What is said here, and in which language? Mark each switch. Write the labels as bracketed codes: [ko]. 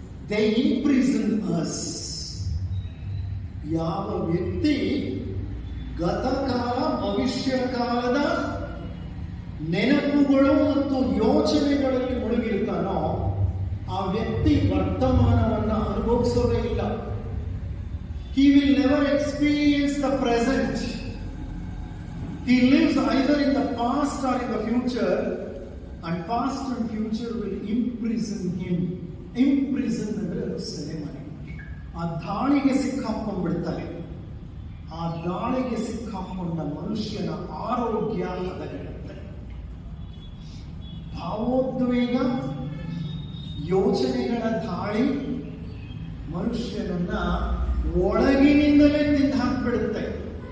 [en] They imprison us. [kn] ಯಾವ ವ್ಯಕ್ತಿ ಗತಕಾಲ, ಭವಿಷ್ಯ ಕಾಲದ ನೆನಪುಗಳು ಮತ್ತು ಯೋಚನೆಗಳಲ್ಲಿ ಮುಳುಗಿರ್ತಾನೋ ಆ ವ್ಯಕ್ತಿ ವರ್ತಮಾನವನ್ನು ಅನುಭವಿಸೋದೇ ಇಲ್ಲ. [en] He will never experience the present. He lives either in the past or in the future, and past and future will imprison him. [kn] Imprison ಅಂದರೆ ಸೆರೆಮನೆ. ಆ ದಾಳಿಗೆ ಸಿಕ್ಕಾಕೊಂಡ್ಬಿಡ್ತಾರೆ. ಆ ದಾಳಿಗೆ ಸಿಕ್ಕಾಕೊಂಡ ಮನುಷ್ಯನ ಆರೋಗ್ಯ ಹದಗೆಡುತ್ತೆ. ಭಾವೋದ್ವೇಗ, ಯೋಚನೆಗಳ ದಾಳಿ ಮನುಷ್ಯನನ್ನ ಒಳಗಿನಿಂದಲೇ ತಿಂದು ಹಾಕ್ಬಿಡುತ್ತೆ.